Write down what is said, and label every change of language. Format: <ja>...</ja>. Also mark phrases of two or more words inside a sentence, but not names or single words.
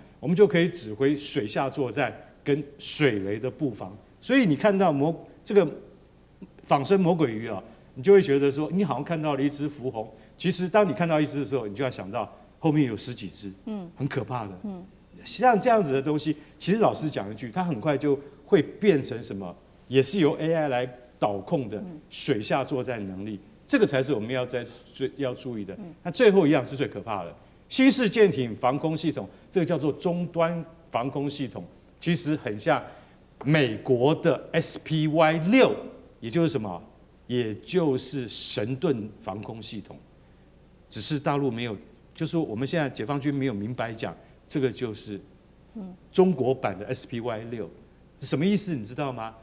<zh>我們就可以指揮水下作戰跟水雷的布防。所以你看到這個仿生魔鬼魚啊，你就會覺得說，你好像看到了一隻福鴻。其實當你看到一隻的時候，你就要想到後面有10幾隻，很可怕的。像這樣子的東西，其實老實講一句，它很快就會變成什麼？也是由 AI 來導控的水下作戰能力。這個才是我們要注意的。那最後一樣是最可怕的，新式艦艇防空系統，這個叫做終端防空系統，其實很像美國的 SPY-6，也就是什麼也就是神盾防空系統，只是大陸沒有，就是說我們現在解放軍沒有明白講，這個就是中國版的 SPY-6，是什麼意思？你知道嗎？</zh>